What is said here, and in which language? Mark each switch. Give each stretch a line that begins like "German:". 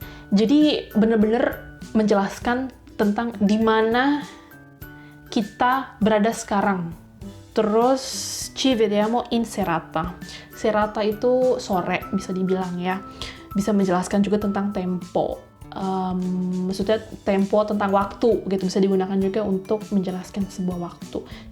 Indonesian: Jadi bener-bener menjelaskan tentang di mana kita berada sekarang.
Italian: Terus ci vediamo in serata.
Indonesian: Serata itu sore bisa dibilang ya. Bisa menjelaskan juga tentang tempo. Maksudnya tempo tentang waktu gitu, bisa digunakan juga untuk menjelaskan sebuah waktu.